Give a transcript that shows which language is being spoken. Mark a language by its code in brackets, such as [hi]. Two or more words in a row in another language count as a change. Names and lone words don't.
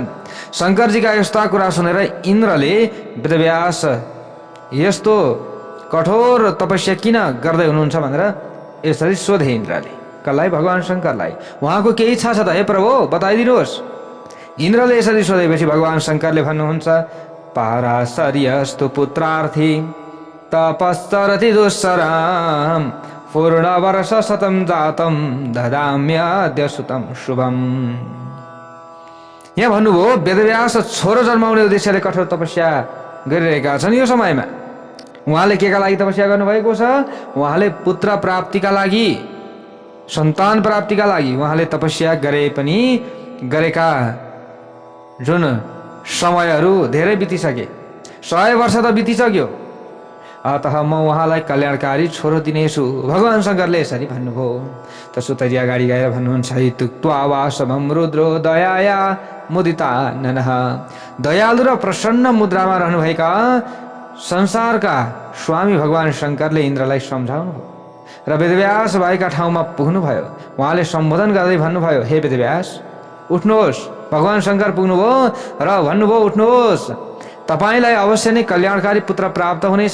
[ne] शङ्करजीका यस्ता कुरा सुनेर इन्द्रले वेदव्यास यस्तो कठोर तपस्या किन गर्दै हुनुहुन्छ भनेर यसरी सोधे इन्द्रले। कसलाई? भगवान शङ्करलाई। उहाँको केही इच्छा छ त? हे प्रभु बताइदिनुहोस्। इन्द्रले यसरी सोधेपछि भगवान शङ्करले भन्नुहुन्छ, [sa] पाराशर्यस्तु पुत्रार्थी तपश्चरति दुस्सराम पूर्ण वर्ष शतम जातम ददाम्याद्य सुतम शुभम। [ne] यहाँ भन्नुभयो वेदव्यास छोरो जन्माउने उद्देश्यले कठोर तपस्या गरिरहेका छन्। यो समयमा उहाँले केका लागि तपस्या गर्नुभएको छ? उहाँले पुत्र प्राप्तिका लागि, सन्तान प्राप्तिका लागि उहाँले तपस्या गरे पनि गरेका जुन समयहरू धेरै बितिसके, 100 वर्ष त बितिसक्यो। अतः म उहाँलाई कल्याणकारी छोरो दिनेछु। भगवान शङ्करले यसरी भन्नुभयो। त सुतजी अगाडि गएर भन्नुहुन्छ, [sa] इत्युक्त्वा वासवं रुद्रो दयाया मुदिता ननः। [ne] दयालु र प्रसन्न मुद्रामा रहनुभएका संसारका स्वामी भगवान शङ्करले इन्द्रलाई सम्झाउनु भयो र वेदव्यास भएका ठाउँमा पुग्नुभयो। उहाँले सम्बोधन गर्दै भन्नुभयो, हे वेदव्यास उठ्नुहोस्। भगवान शङ्कर पुग्नुभयो र भन्नुभयो, उठ्नुहोस्, तपाईलाई अवश्य नै कल्याणकारी पुत्र प्राप्त हुनेछ।